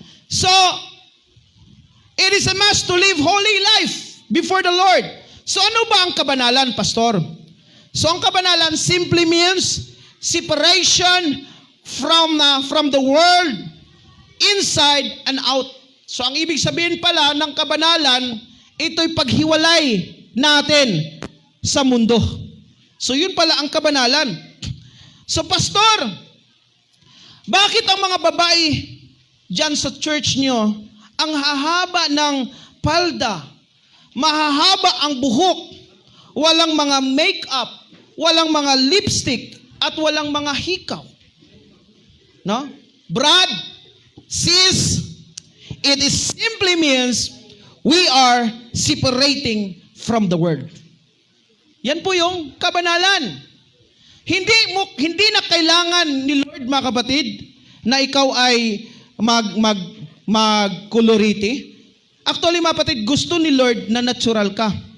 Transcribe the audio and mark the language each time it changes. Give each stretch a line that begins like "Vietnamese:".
English: So, it is a must to live holy life before the Lord.
Filipino: So, ano ba ang kabanalan, Pastor? So, ang kabanalan
English: simply means separation from the world, inside and
Filipino: So ang ibig sabihin pala ng kabanalan, ito'y paghiwalay natin sa mundo. So yun pala ang kabanalan. So pastor, bakit ang mga babae dyan sa church nyo, ang hahaba ng palda, mahahaba ang buhok, walang mga makeup, walang mga lipstick, at walang mga hikaw? No?
English: Brad, sis, it is simply means we are separating from the world.
Filipino: Yan po yung kabanalan. Hindi na kailangan ni Lord, mga kapatid, na ikaw ay mag-colorite. Actually, mga kapatid, gusto ni Lord na natural ka.